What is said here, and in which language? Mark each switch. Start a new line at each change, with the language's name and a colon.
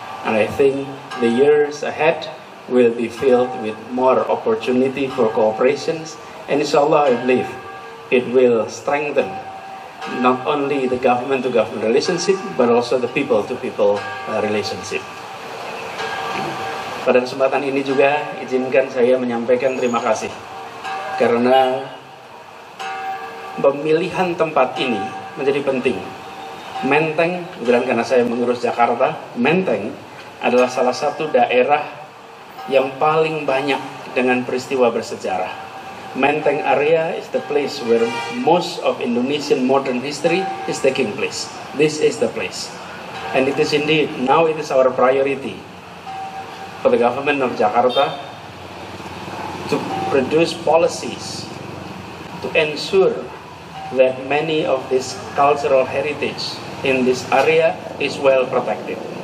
English: And I think the years ahead will be filled with more opportunity for cooperations, and inshallah I believe it will strengthen not only the government-to-government relationship, but also the people-to-people relationship.
Indonesian: Pada kesempatan ini juga izinkan saya menyampaikan terima kasih karena pemilihan tempat ini menjadi penting. Menteng, kebetulan karena saya mengurus Jakarta, Menteng adalah salah satu daerah yang paling banyak dengan peristiwa bersejarah.
English: Menteng area is the place where most of Indonesian modern history is taking place. This is the place. And it is indeed, now it is our priority for the government of Jakarta to produce policies to ensure that many of this cultural heritage in this area is well protected.